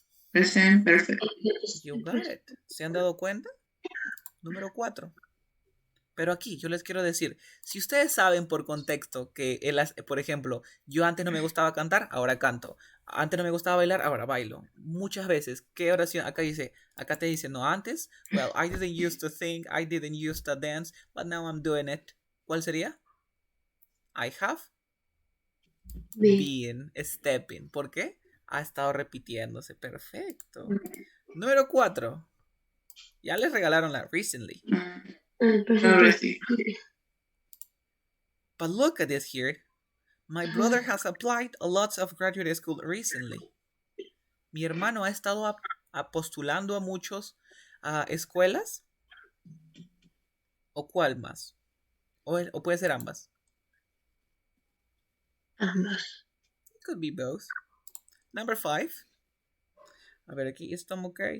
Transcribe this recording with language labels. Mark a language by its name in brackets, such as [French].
[English] Present perfect. You got it. [Spanish] ¿Se han dado cuenta? Número 4. Pero aquí yo les quiero decir, si ustedes saben por contexto que, por ejemplo, yo antes no me gustaba cantar, ahora canto. Antes no me gustaba bailar, ahora bailo. Muchas veces, ¿qué oración? Acá te dice, no, antes, [English] well, I didn't used to think, I didn't used to dance, but now I'm doing it. [Spanish] ¿Cuál sería? [English] I have Be. been stepping. [Spanish] ¿Por qué? Ha estado repitiéndose. Perfecto. Número 4. Ya les regalaron la recently. El present [English] Already. But look at this here. My brother has applied a lots of graduate school recently. [Spanish] Mi hermano ha estado postulando a muchos escuelas. ¿O cuál más? O puede ser ambas. Ambas. [English] It could be both. Number 5. [Spanish] A ver, aquí estamos [English] okay.